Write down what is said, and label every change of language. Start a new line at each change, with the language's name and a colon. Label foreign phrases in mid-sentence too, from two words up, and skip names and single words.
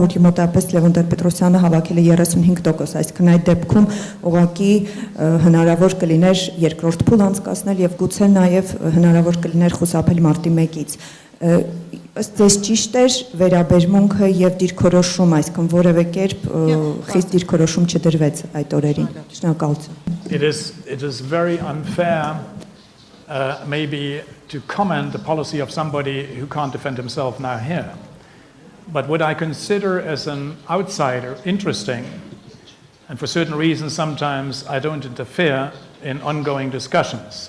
Armenian: որ մոտավորապես Լևոն Տեր-Պետրոսյանը հավաքել է 35%, այսինքն այդ դեպքում ուղղակի հնարավոր կլիներ երկրորդ փուլ անցկացնել եւ գուցե նաեւ հնարավոր կլիներ խուսափել մարտի 1-ից։ Ըստ ձեզ ճիշտ էր վերաբերմունքը եւ դիրքորոշում, այսինքն որևէ կերպ խիստ դիրքորոշում չդրվեց այդ օրերին։ Շնորհակալություն։
English: It is very unfair maybe to comment the policy of somebody who can't defend himself now here. But what I consider as an outsider interesting, and for certain reasons sometimes I don't interfere in ongoing discussions.